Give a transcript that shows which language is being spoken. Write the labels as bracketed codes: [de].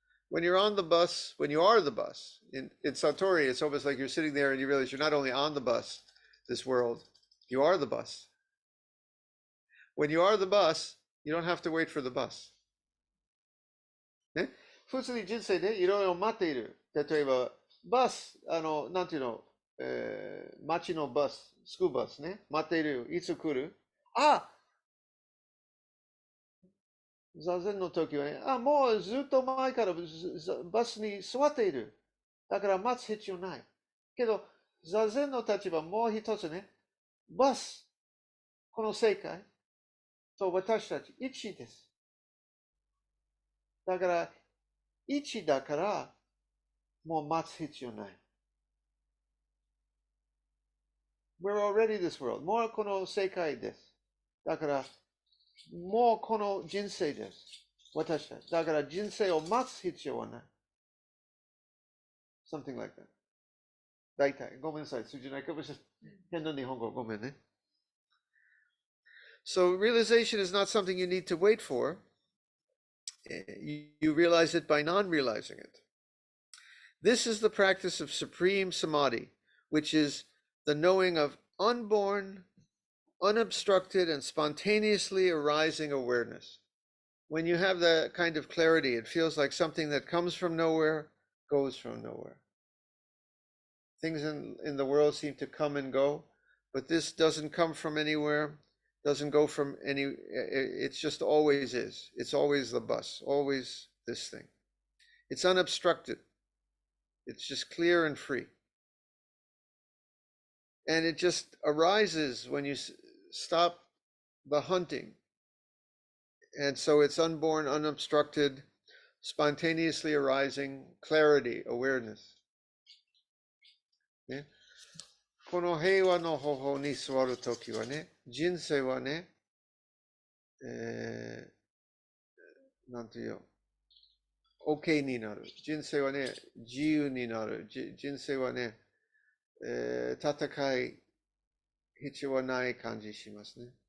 [en] When you're on the bus, when you are the bus, in Satori, it's almost like you're sitting there and you realize you're not only on the bus, this world, you are the bus. When you are the bus, you don't have to wait for the bus. [ja] ね、普通に人生でいろいろ待っている。例えば、バス、なんていうの、街のバス、スクールバスね、待っている。いつ来る？あ、座禅の時はね、もうずっと前からバスに座っている。だから待つ必要ない。けど、座禅の立場もう一つね、バス、この世界と私たち一です。だから、一だから、もう待つ必要ない。 [en] We're already this world. [ja] もうこの世界です。だから、もうこの人生です。私たち。だから人生を待つ必要はない。 [en] Something like that. [ja] 大体。ごめんなさい。通じないかもしれない。変な日本語。ごめんね。 [en] So realization is not something you need to wait for. You realize it by non-realizing it. This is the practice of supreme samadhi, which is the knowing of unborn, unobstructed, and spontaneously arising awareness. When you have that kind of clarity, it feels like something that comes from nowhere, goes from nowhere. Things in the world seem to come and go, but this doesn't come from anywhere, doesn't go from any, it's just always is. It's always the bus, always this thing. It's unobstructed. It's just clear and free. And it just arises when you stop the hunting. And so it's unborn, unobstructed, spontaneously arising clarity, awareness. Okay? [ja] この平和の方法に座るときはね、人生はね、なんていうよ、OK になる。人生はね、自由になる。人生はね、戦い必要はない感じしますね。